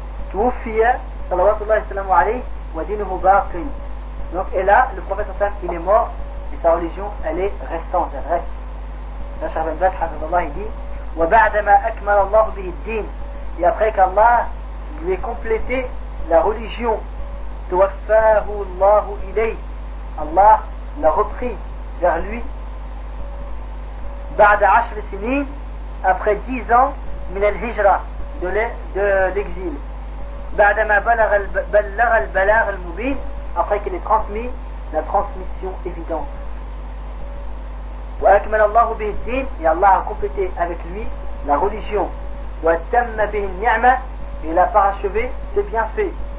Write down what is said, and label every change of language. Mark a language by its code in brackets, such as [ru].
[fr] Tufiya. Donc, et là, le prophète صلى الله عليه est mort et sa religion elle est restante, elle reste. Là, Charles Ben Bass, Hafizahullah, il dit [ar] وَبَعْدَمَا أَكْمَلَ اللَّهُ بِهِ الدِّينِ [fr] Et après qu'Allah lui ait complété la religion, [ar] تُوَفَّاهُ اللَّهُ إِلَيْهِ [fr] Allah l'a repris vers lui. [ar] بَعْدَ عَشْرِ سِنِينِ [fr] Après 10 ans, [ar] مِنَ الْهِجْرَ [fr] de l'exil. [ar] بعدما بلغ البلاغ المبين [fr] après qu'il ait transmis la transmission évidente [ar] وأكمل الله به الدين [fr] et Allah a complété avec lui la religion [ar] وتم به النعمة [fr] et il a parachevé ses bienfaits